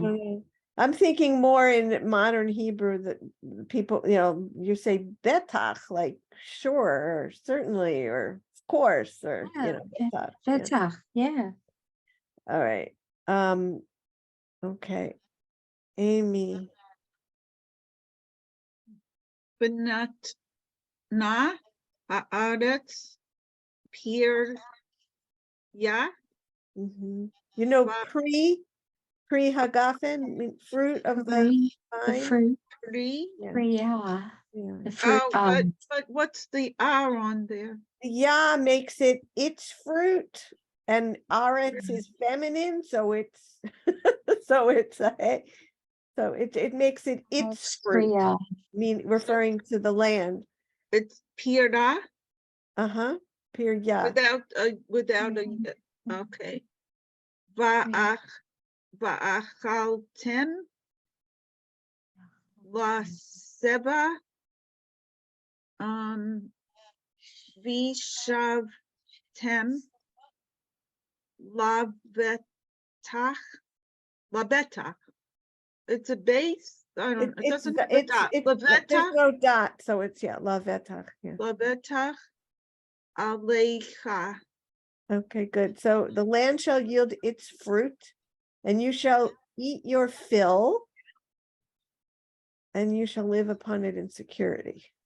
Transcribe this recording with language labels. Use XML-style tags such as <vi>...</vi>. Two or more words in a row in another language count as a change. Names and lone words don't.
<en>I'm thinking more in modern Hebrew that people, you say betach, like sure, or certainly, or of course, or betach. Yeah. Veta, yeah. All right. Okay. Amy.</en> <he>ונתנה הארץ פריה.</he> <en>Mhm. You know, Wow.</en> <he>פרי הגפן,</he> <en>fruit of the The vine. fruit, Pri. Yeah. yeah. Yeah. The fruit. Oh, but what's the R on there? Ya makes it its fruit, and aretz is feminine, so it's so it's a so it makes it its fruit, referring to the land. It's pira</en> <he>פרי ה.</he> <en>without a okay.</en> <he>וא ואכלתם ל שבע וישבתם ל בטח.</he> <en>It's a base. I don't. It doesn't have a dot. There's Lavetach no dot, so it's</en> <he>ל בטח.</he> <en>Yeah.</en> <he>לבטח עליך.</he> <en>Okay, good. So the land shall yield its fruit, and you shall eat your fill, and you shall live upon it in security.</en>